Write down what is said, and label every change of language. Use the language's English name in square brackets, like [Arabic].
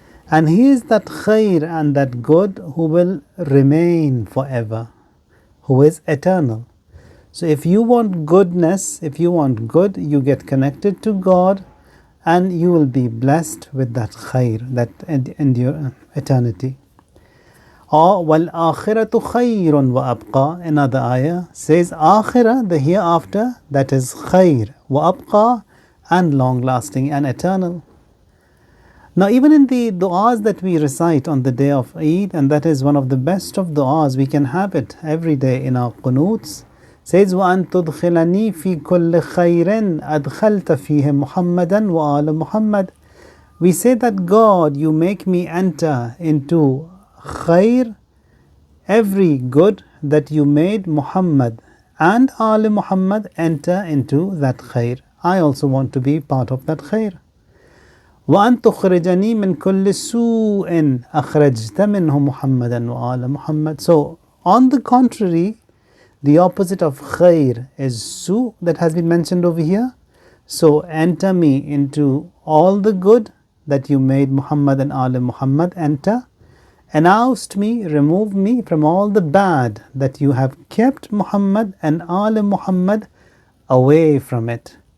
[English] And He is that khair and that good who will remain forever, who is eternal. So if you want goodness, if you want good, you get connected to God and you will be blessed with that khair, that endure eternity. [Arabic] Or وَالْآخِرَةُ خَيْرٌ وَأَبْقَى. [English] Another ayah says akhirah, the hereafter, that is khair, [Arabic] وَأَبْقَى, [English] and long lasting and eternal. Now even in the du'as that we recite on the day of Eid, and that is one of the best of du'as, we can have it every day in our qunuts, says [Arabic] وَأَن تُدْخِلَنِي فِي كُلِّ خَيْرٍ أَدْخَلْتَ فِيهِ مُحَمَّدًا وَآلَ مُحَمَّدٍ. [English] We say that God, you make me enter into khair, every good that you made Muhammad and Ali Muhammad enter into that khair. I also want to be part of that khair. [Arabic] وأن تخرجني من كل سوء أخرجت منه محمدا وآل محمد. [English] So, on the contrary, the opposite of khair is su that has been mentioned over here. So, enter me into all the good that you made Muhammad and Ali Muhammad enter. And oust me, remove me from all the bad that you have kept Muhammad and Ali Muhammad away from it.